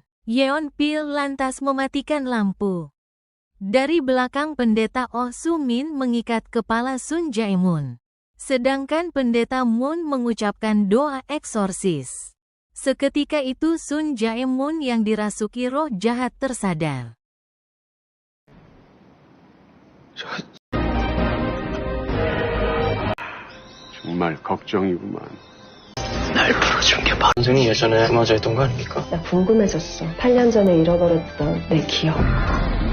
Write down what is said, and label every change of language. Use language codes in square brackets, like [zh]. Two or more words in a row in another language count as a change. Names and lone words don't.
[id] Yeon Pil lantas mematikan lampu. Dari belakang Pendeta Oh Sumin mengikat kepala Sun Jae-moon. Sedangkan Pendeta Moon mengucapkan doa eksorsis. Seketika itu Sun Jae-moon yang dirasuki roh jahat tersadar. [ko] 정말 걱정이구만. 날 풀어준 게 바로 선생님 예전에 그 여자였던 거 아닙니까? 나 궁금해졌어. 8년 전에 잃어버렸던 내 기억.